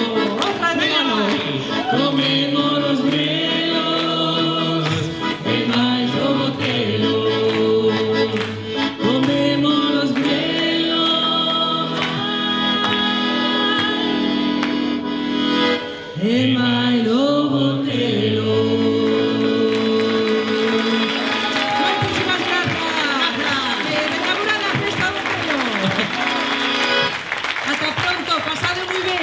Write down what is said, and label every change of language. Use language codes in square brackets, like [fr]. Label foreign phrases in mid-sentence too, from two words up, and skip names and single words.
[gl] Outra vez, [es] comemos los grelos, [gl] e vai o botelo. [es] Comemos los grelos, [gl] e vai o botelo. [es] Muchísimas gracias. Venga, Murada, [gl] presta un botelo. [es] Hasta pronto, pasado muy bien.